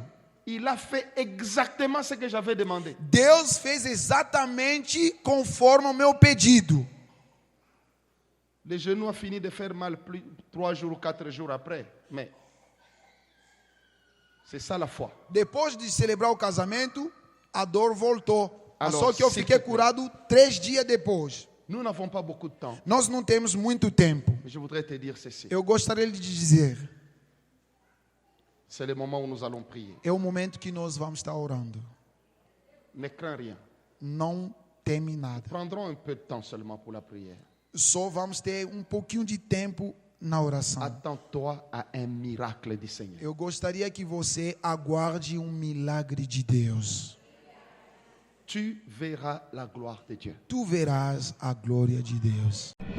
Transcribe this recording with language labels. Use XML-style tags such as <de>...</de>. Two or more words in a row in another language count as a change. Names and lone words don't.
<fr>Il a fait exactement ce que j'avais demandé.</fr> <pt>Deus fez exatamente conforme o meu pedido.</pt> <fr>Le genou a fini de faire mal 3 jours ou 4 jours après. Mais c'est ça la foi.</fr> <pt>Depois de celebrar o casamento, a dor voltou.</pt> <fr>Alors,</fr> <pt>Só que eu</pt> <fr>se</fr> <pt>fiquei</pt> <fr>tu-</fr> <pt>curado 3 dias depois.</pt> <fr>Nous n'avons pas beaucoup de temps.</fr> <pt>Nós não temos muito tempo.</pt> <fr>Mais je voudrais te dire ceci.</fr> <pt>Eu gostaria de dizer,</pt> <fr>C'est le moment où nous allons prier.</fr> <pt>é o momento que nós vamos estar orando.</pt> <fr>Ne crains rien.</fr> <pt>Não teme nada.</pt> <fr>Prendrons un peu de temps seulement pour la prière.</fr> <pt>Só vamos ter um pouquinho de tempo na oração.</pt> <fr>Attends-toi à un miracle du Seigneur.</fr> <pt>Eu gostaria que você aguarde um milagre de Deus.</pt> <fr>Tu verras la gloire de Dieu.</fr> <pt>Tu verás a glória de Deus.</pt>